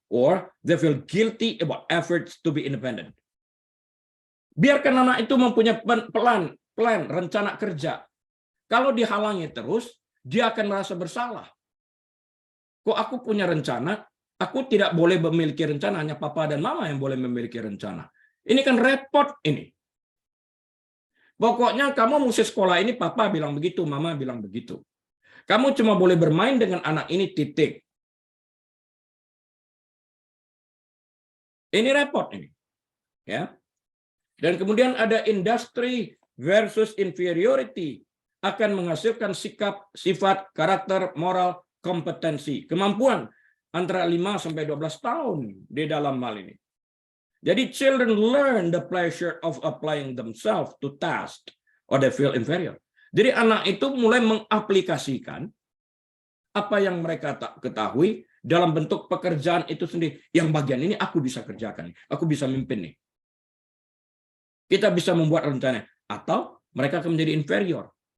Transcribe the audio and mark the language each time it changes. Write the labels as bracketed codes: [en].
[en] or they feel guilty about efforts to be independent. [id] Biarkan anak itu mempunyai plan, rencana kerja. Kalau dihalangi terus, dia akan merasa bersalah. Kok aku punya rencana, aku tidak boleh memiliki rencana, hanya papa dan mama yang boleh memiliki rencana. Ini kan repot ini. Pokoknya kamu mesti sekolah ini, papa bilang begitu, mama bilang begitu. Kamu cuma boleh bermain dengan anak ini, titik. Ini repot ini. Ya. Dan kemudian ada industry versus inferiority, akan menghasilkan sikap, sifat, karakter, moral, kompetensi, kemampuan antara 5 sampai 12 tahun di dalam hal ini. [en] Jadi children learn the pleasure of applying themselves to task or they feel inferior. [id] Jadi anak itu mulai mengaplikasikan apa yang mereka tak ketahui dalam bentuk pekerjaan itu sendiri. Yang bagian ini aku bisa kerjakan, aku bisa mimpin nih. Kita bisa membuat rencana, atau mereka akan menjadi inferior.